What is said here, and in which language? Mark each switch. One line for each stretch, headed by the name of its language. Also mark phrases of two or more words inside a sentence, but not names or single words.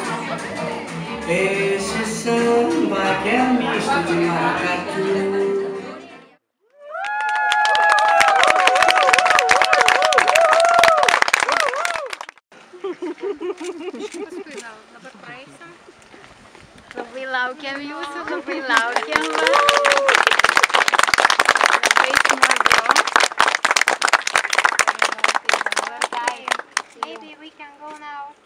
Portuguese: Esse samba que é misto de maracatu.
Lithuanian: labai laukiam jūsų, labai laukiam.
English: Maybe we can go now.